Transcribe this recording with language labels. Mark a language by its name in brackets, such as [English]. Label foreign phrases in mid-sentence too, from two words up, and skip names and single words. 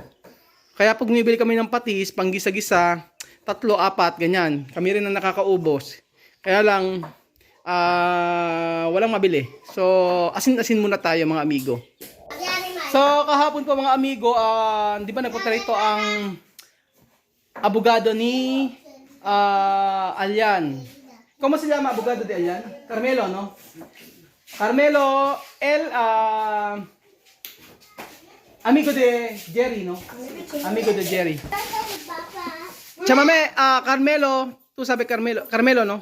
[Filipino] Kaya pag bumibili kami ng patis, pang gisa-gisa, 3, 4, ganyan. Kami rin ang nakakaubos. Kaya lang, walang mabili. So, asin-asin muna tayo mga amigo. So, kahapon po mga amigo, di ba nagpunta rito ang abogado ni Alian. [Spanish] ¿Cómo se llama abogado de Alian? Carmelo, no? Carmelo, amigo de Jerry, ¿no? Amigo de Jerry. Chámame a Carmelo. Tú sabes Carmelo. Carmelo, ¿no?